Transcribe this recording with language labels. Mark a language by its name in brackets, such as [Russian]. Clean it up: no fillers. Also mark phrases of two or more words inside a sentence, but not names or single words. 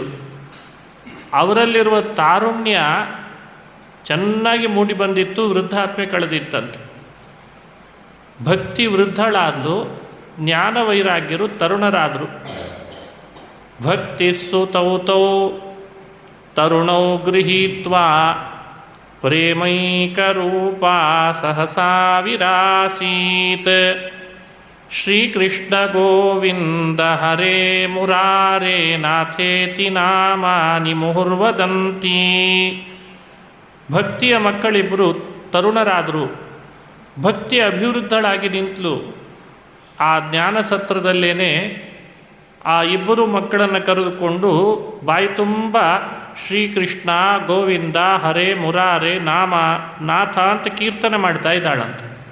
[Kannada] ಅವರಲ್ಲಿರುವ ತಾರುಣ್ಯ ಚೆನ್ನಾಗಿ ಮೂಡಿ ಬಂದಿತ್ತು, ವೃದ್ಧಾಪ್ಯ ಕಳೆದಿತ್ತಂತೆ. ಭಕ್ತಿ ವೃದ್ಧಳಾದಲು, ಜ್ಞಾನ ವೈರಾಗ್ಯರು ತರುಣರಾದರು. [Sanskrit] ಭಕ್ತಿ ಸುತೌತೌ ತರುಣೌ ಗೃಹೀತ್ವಾ ಪ್ರೇಮೈಕರೂಪ ಸಹಸಾ ವಿರಾಸೀತ್. ಶ್ರೀಕೃಷ್ಣ ಗೋವಿಂದ ಹರೇ ಮುರಾರೇ ನಾಥೇತಿ ನಾಮಾನಿ ಮುಹುರ್ವದಂತಿ. [Kannada] ಭಕ್ತಿಯ ಮಕ್ಕಳಿಬ್ಬರು ತರುಣರಾದರು. ಭಕ್ತಿ ಅಭಿವೃದ್ಧಳಾಗಿ ನಿಂತಲು. ಆ ಜ್ಞಾನ ಸತ್ರದಲ್ಲೇನೆ ಆ ಇಬ್ಬರು ಮಕ್ಕಳನ್ನು ಕರೆದುಕೊಂಡು ಬಾಯಿ ತುಂಬ [Sanskrit] ಶ್ರೀಕೃಷ್ಣ ಗೋವಿಂದ ಹರೇ ಮುರಾರೇ ನಾಥ [Kannada] ಅಂತ ಕೀರ್ತನೆ ಮಾಡ್ತಾ ಇದ್ದಾಳಂತೆ.